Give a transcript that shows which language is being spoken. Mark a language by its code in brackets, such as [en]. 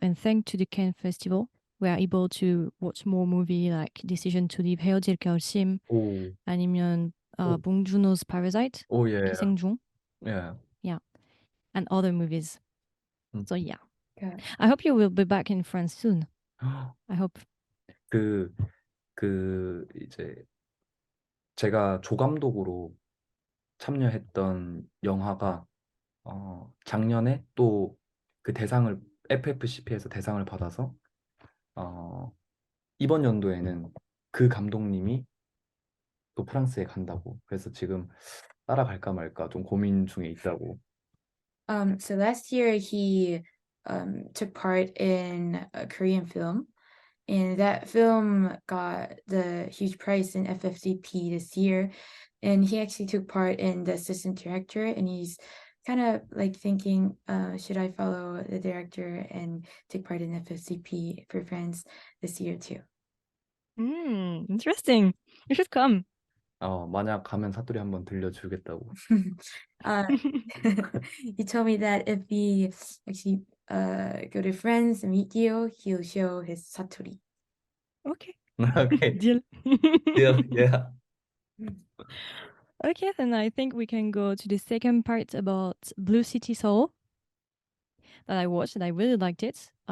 [en] And thanks to the Cannes Festival, we are able to watch more movie like Decision to Leave, 헤어질 결심, 오, [ko] 아니면 오, [en] 봉준호's Parasite, 오, 예, [ko] 기생충, 예. [en] yeah, and other movies. 음. So yeah, Yeah. I hope you will be back in France soon. I hope. [ko] 그, 이제 제가 조감독으로 참여했던 영화가 작년에 또 그 대상을 FFCP에서 대상을 받아서 어, 이번 연도에는 그 감독님이 또 프랑스에 간다고. 그래서 지금 따라갈까 말까 좀 고민 중에 있다고. [en] So last year he took part in a Korean film, and that film got the huge prize in FFCP this year. And he actually took part in the assistant director, and he's kind of like thinking, should I follow the director and take part in FFCP for France this year too? Interesting. You should come. [ko] 만약 가면 사투리 한번 들려주겠다고. [en] uh, he told me that if we actually go to France and meet you, he'll show his satori. Okay. Okay. Deal. Yeah, yeah. Okay, then I think we can go to the second part about Blue City Soul that I watched and I really liked it.